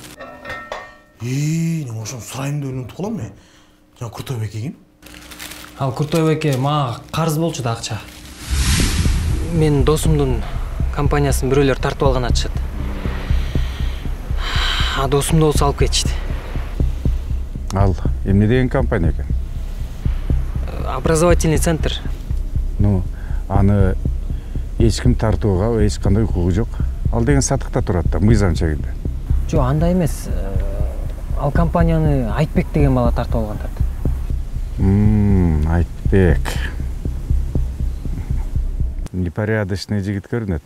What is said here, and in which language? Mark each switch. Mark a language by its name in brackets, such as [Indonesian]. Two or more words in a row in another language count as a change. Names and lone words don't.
[Kazakh] Мен ошоны сұрайын деп ұмытып қалам мен. Жаңа Куртойбек екен. [Kyrgyz] Ал Куртойбекке мага қарыз болчу да акча. Мен досумдун компаниясын бирөөлөр тартып алган атышат. Досумду болсо алып кетишти. Ал, эмне деген компания екен? [Russian] Образовательный центр. [Kyrgyz] Ну, аны ешкім тартууга ешкандай укугу жок. Ал деген сатыкта турат да, мыйзам чегинде. Жок, андай эмес. Ал компанияны Айтбек деген бала тартып алган. Айтбек. Непорядочный жигит көрүнөт.